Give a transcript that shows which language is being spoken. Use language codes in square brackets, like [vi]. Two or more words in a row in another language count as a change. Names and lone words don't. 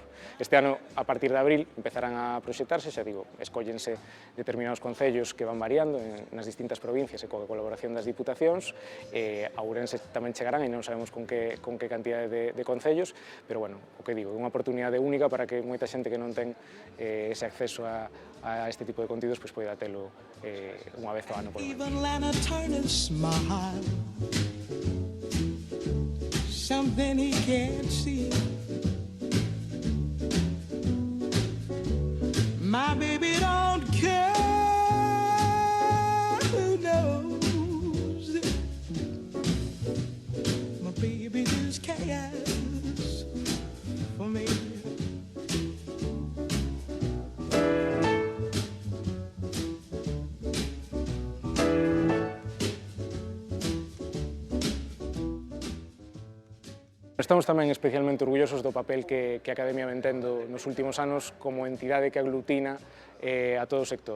[gl] Este ano, a partir de abril, empezarán a proxectarse, xa digo, escóllense determinados concellos que van variando nas distintas provincias e coa colaboración das diputacións. A Ourense tamén chegarán e non sabemos con que cantidade de concellos, pero, bueno, o que digo, é unha oportunidade única para que moita xente que non ten ese acceso a este tipo de contidos pois poida telo unha vez ao ano polo menos. [en] Something he can't see. My baby don't care who knows. My baby just cares for me. [gl] Estamos tamén especialmente orgullosos do papel que a Academia vén tendo nos últimos anos como entidade que aglutina a todo o sector.